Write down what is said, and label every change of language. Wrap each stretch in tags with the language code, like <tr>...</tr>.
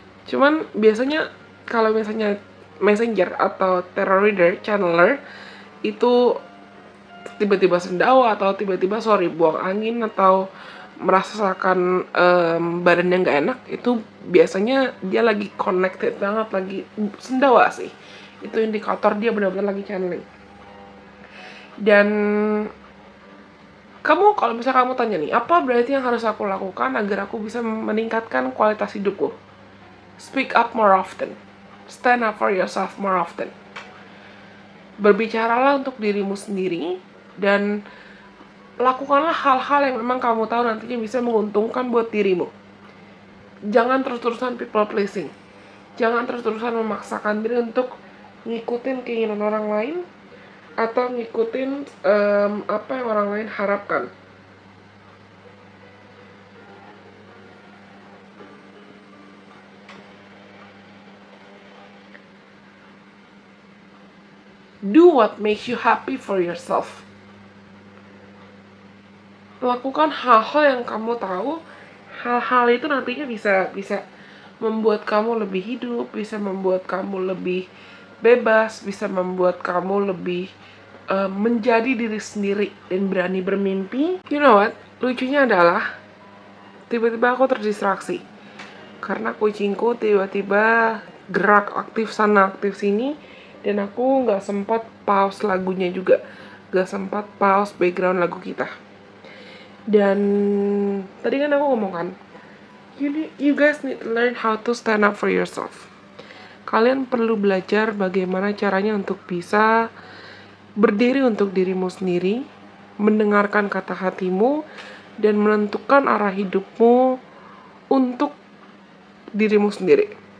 <id>Cuman biasanya kalau misalnya messenger atau terror reader, channeler itu tiba-tiba sendawa atau tiba-tiba buang angin atau merasakan badannya nggak enak, itu biasanya dia lagi connected banget, lagi sendawa sih. Itu indikator dia benar-benar lagi channeling. Dan kamu, kalau misalnya kamu tanya nih, apa berarti yang harus aku lakukan agar aku bisa meningkatkan kualitas hidupku?</id> <en>Speak up more often. Stand up for yourself more often.</en> <id>Berbicaralah untuk dirimu sendiri dan lakukanlah hal-hal yang memang kamu tahu nantinya bisa menguntungkan buat dirimu. Jangan terus-terusan</id> <en>people pleasing.</en> <id>Jangan terus-terusan memaksakan diri untuk ngikutin keinginan orang lain atau ngikutin apa yang orang lain harapkan.</id> <en>Do what makes you happy for yourself.</en> <id>Lakukan hal-hal yang kamu tahu, hal-hal itu nantinya bisa membuat kamu lebih hidup, bisa membuat kamu lebih bebas, bisa membuat kamu lebih menjadi diri sendiri dan berani bermimpi.</id> <en>You know what?</en> <id>Lucunya adalah tiba-tiba aku terdistraksi karena kucingku tiba-tiba gerak aktif sana aktif sini, dan aku nggak sempat pause lagunya juga, nggak sempat pause background lagu kita. Dan tadi kan aku ngomong kan,</id> <en>you guys need to learn how to stand up for yourself.</en> <id>Kalian perlu belajar bagaimana caranya untuk bisa berdiri untuk dirimu sendiri, mendengarkan kata hatimu, dan menentukan arah hidupmu untuk dirimu sendiri.</id>